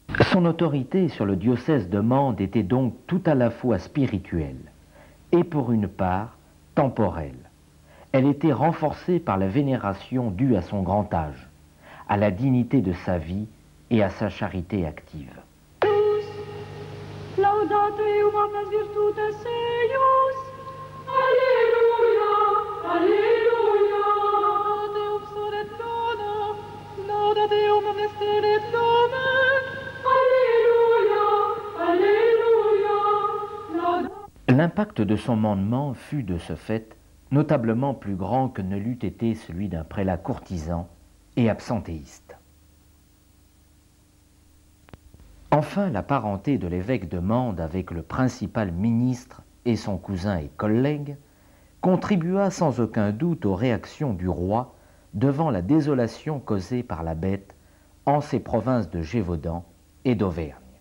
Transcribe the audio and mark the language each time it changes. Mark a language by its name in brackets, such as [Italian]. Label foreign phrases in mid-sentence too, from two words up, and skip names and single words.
[French] Son autorité sur le diocèse de Mende était donc tout à la fois spirituelle et pour une part temporelle. Elle était renforcée par la vénération due à son grand âge, à la dignité de sa vie et à sa charité active. [Latin] Laudate eum omnes virtutes eius. Alleluia, alleluia. Laudate eum sol et luna, laudate eum omnes terra et lumen. Alleluia, alleluia. [French] L'impact de son mandement fut de ce fait notablement plus grand que ne l'eût été celui d'un prélat courtisan et absentéiste. Enfin, la parenté de l'évêque de Mende avec le principal ministre et son cousin et collègue contribua sans aucun doute aux réactions du roi devant la désolation causée par la bête en ces provinces de Gévaudan et d'Auvergne.